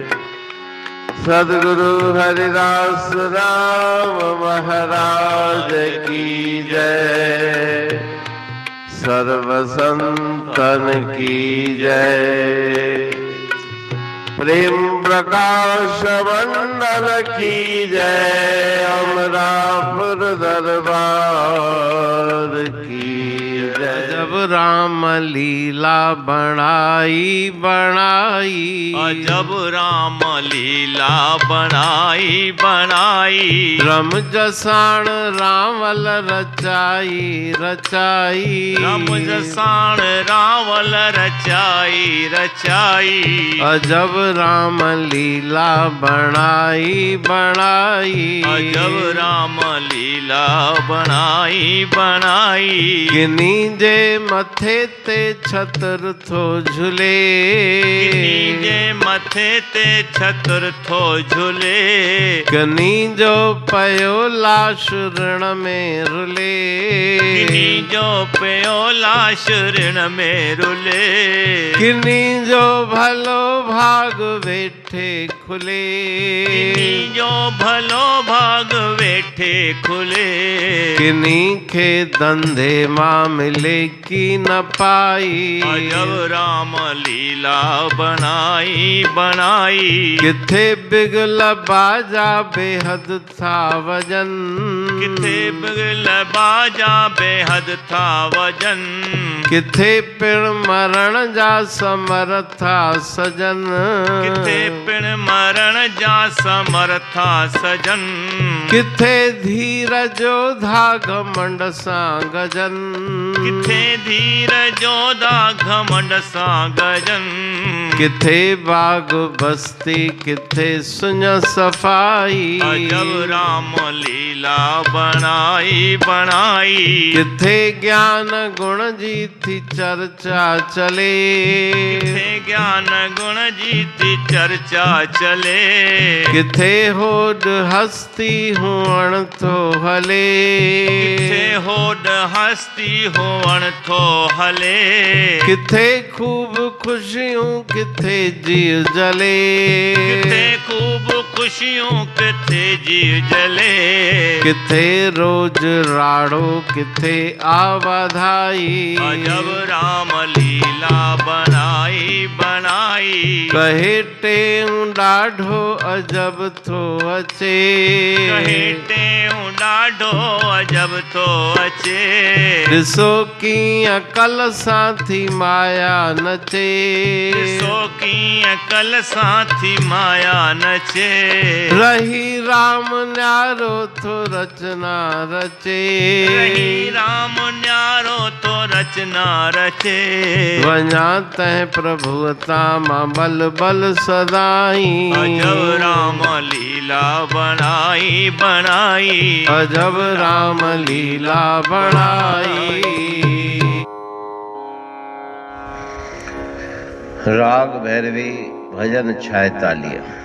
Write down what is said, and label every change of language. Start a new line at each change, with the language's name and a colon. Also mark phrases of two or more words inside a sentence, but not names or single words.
Hindi: सद्गुरु हरिदास राम महाराज की जय। सर्व संतन की जय। प्रेम प्रकाश मंडल की जय। अमरापुर दरबार की जय।
Sindhi: जब राम लीला बनाई जब राम लीला बनाई रम जसाण रावल रचाई रम जसाण रावल रचाई जब राम लीला बनाई जब राम लीला बनाई किनी जे मथे ते छतर थो झूले जे मथे ते छतर थो झूले कनी जो पयो लाश ऋण में रुले किनी जो पयो लाश ऋण में रुले किनी जो भलो भाग वेठे खुले किनी जो भलो भाग वेठे खुले किनी खे धंधे मां मिले की न पाई जब राम लीला बनाई किथे बिगल बाजा बेहद था वजन किथे बिगल बाजा बेहद था वजन किथे पिण मरण जा समर्था सजन किथे पिण मरण जा समर्था सजन किथे धीरजो धाग मंड सां गजन किथे धीरजो धाग मंड सां गजन किथे बाग बस्ती किथे सुन सफाई जब राम लीला बनाई किथे ज्ञान गुण जी थी चर्चा चले किथे ज्ञान गुण जी थी चर्चा चले किथे होड हस्ती हुअण थो हले किथे होड हस्ती हुअण थो हले किथे खूब खुशियों किथे जीव जले किथे खूब खुशियों किथे जीव जले किथे रोज राड़ो किथे आवाधाई जब राम लीला बनाई कहे टेऊ ॾाढो अजब थो अचे कहे टेऊ ॾाढो अजब थो अचे ॾिसो कीअं कल सां थी माया नचे ॾिसो कीअं कल सां थी माया नचे रही राम न्यारो थो रचना रचे रही राम न्यारो थो रचना रचे वञा तंहिं प्रभुअ तां मां बल बल सदाई अजब राम लीला बनाई अजब राम लीला बनाई। राग भैरवी भजन 46।